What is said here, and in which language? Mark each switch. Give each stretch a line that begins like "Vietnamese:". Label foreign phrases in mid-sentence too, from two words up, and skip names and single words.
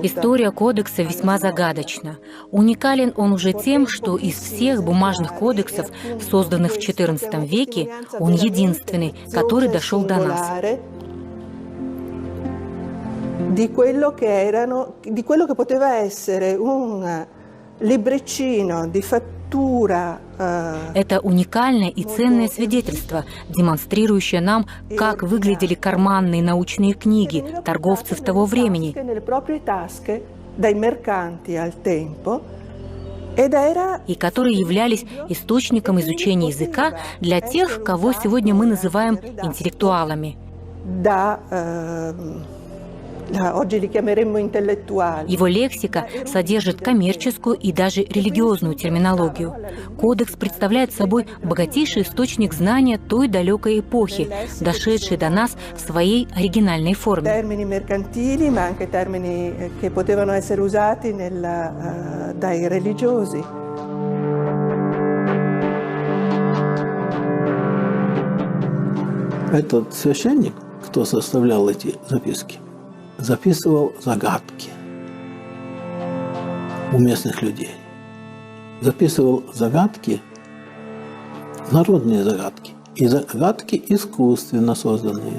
Russian: История кодекса весьма загадочна. Уникален он уже тем, что из всех бумажных кодексов, созданных в XIV веке, он единственный, который дошел до нас.
Italian: Di quello che poteva essere un libricino di fattura.
Russian: Это уникальное и ценное свидетельство, демонстрирующее нам, как выглядели карманные научные книги торговцев того времени, и которые являлись источником изучения языка для тех, кого сегодня мы называем интеллектуалами. Его лексика содержит коммерческую и даже религиозную терминологию. Кодекс представляет собой богатейший источник знания той далекой эпохи, дошедшей до нас в своей оригинальной форме.
Italian: Termini mercantili, ma anche termini che potevano essere usati dai religiosi.
Russian: Этот священник, кто составлял эти записки, записывал загадки у местных людей. Записывал загадки, народные загадки, и загадки искусственно созданные.